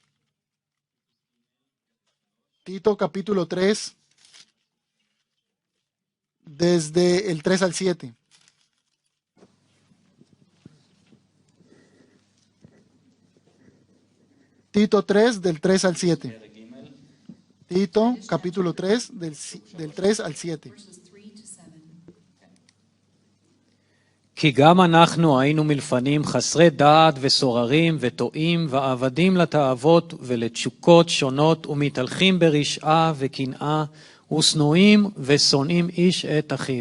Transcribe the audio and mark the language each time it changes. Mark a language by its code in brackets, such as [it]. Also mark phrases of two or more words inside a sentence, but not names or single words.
[es] Tito capítulo 3, desde el 3 al 7. Tito 3, del 3 al 7. Tito capítulo 3, del 3 al 7. [he] כי גם אנחנו היינו מלפנים חסרי דעת וסוררים וטועים ועבדים לתאוות ולתשוקות שונות ומתהלכים ברשעה וקנאה ושנואים ושונאים איש את אחיו.